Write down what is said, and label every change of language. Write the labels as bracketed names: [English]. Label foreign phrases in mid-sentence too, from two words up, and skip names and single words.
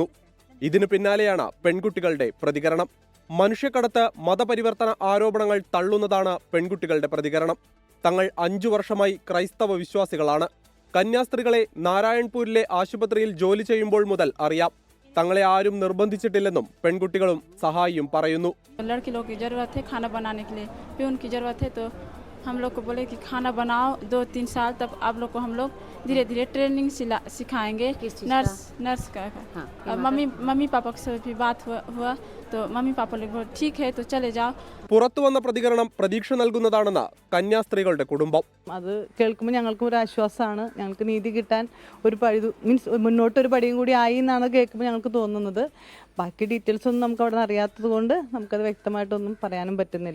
[Malayalam] ഇതിനു പിന്നാലെയാണ് പെൺകുട്ടികളുടെ പ്രതികരണം. മനുഷ്യക്കടത്ത്, മതപരിവർത്തന ആരോപണങ്ങൾ തള്ളുന്നതാണ് പെൺകുട്ടികളുടെ പ്രതികരണം. തങ്ങൾ 5 വർഷമായി ക്രൈസ്തവ വിശ്വാസികളാണ്. കന്യാസ്ത്രീകളെ നാരായൺപൂരിലെ ആശുപത്രിയിൽ ജോലി ചെയ്യുമ്പോൾ മുതൽ അറിയാം. തങ്ങളെ ആരും നിർബന്ധിച്ചിട്ടില്ലെന്നും പെൺകുട്ടികളും സഹായിയും പറയുന്നു. [Hindi] हम लोग को बोले कि खाना बनाओ 2-3 साल, तब आप लोग को हम लोग धीरे धीरे ट्रेनिंग सिखाएंगे. नर्स का मम्मी पापा से भी बात हुआ तो मम्मी पापा लोग ठीक है तो चले जाओ. [Malayalam] പുറത്തു വന്ന പ്രതികരണം പ്രതീക്ഷ നൽകുന്നതാണെന്ന് കന്യാസ്ത്രീകളുടെ കുടുംബം. അത് കേൾക്കുമ്പോൾ ഞങ്ങൾക്ക് ഒരു ആശ്വാസമാണ്. ഞങ്ങൾക്ക് നീതി കിട്ടാൻ മുന്നോട്ടൊരു പടിയും കൂടി ആയി എന്നാണ് കേൾക്കുമ്പോൾ ഞങ്ങൾക്ക് തോന്നുന്നത്. ബാക്കി ഡീറ്റെയിൽസ് ഒന്നും നമുക്ക് അവിടെ അറിയാത്തത് കൊണ്ട് നമുക്കത് വ്യക്തമായിട്ടൊന്നും പറയാനും പറ്റുന്നില്ല.